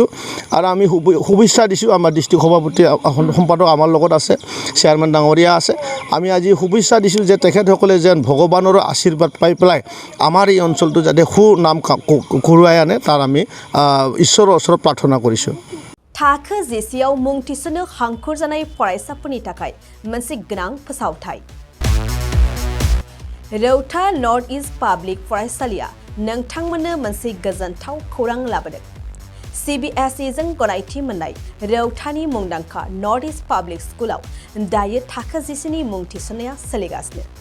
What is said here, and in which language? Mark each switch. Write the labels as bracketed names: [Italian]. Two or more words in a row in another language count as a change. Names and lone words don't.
[Assamese] আৰু আমি শুভেচ্ছা দিছোঁ, আমাৰ ডিষ্ট্ৰিক্ট সভাপতি সম্পাদক আমাৰ লগত আছে, চেয়াৰমেন ডাঙৰীয়া আছে। আমি আজি শুভেচ্ছা দিছোঁ যে তেখেতসকলে যেন ভগৱানৰ আশীৰ্বাদ পাই পেলাই আমাৰ এই অঞ্চলটো যাতে সুনাম কঢ়িয়াই আনে তাৰ আমি ঈশ্বৰৰ ওচৰত প্ৰাৰ্থনা কৰিছোঁ। [Bodo] थाखो जिसेआव मुं थिसननो हांखुर जानाय फरायसाफोरनि थाखाय मोनसे गोनां फोसावथाय। रौता नर्थ इस्ट पाब्लिक फरायसालिया नोंथांमोननो मोनसे गोजोनथाव खौरां लाबोदों। सीबीएसई जों गनायथि मोननाय रौतानि मुंदांखा नर्थ इस्ट पाब्लिक स्कुलाव दायो थाखो जिसेनि मुं थिसननाया सोलिगासिनो।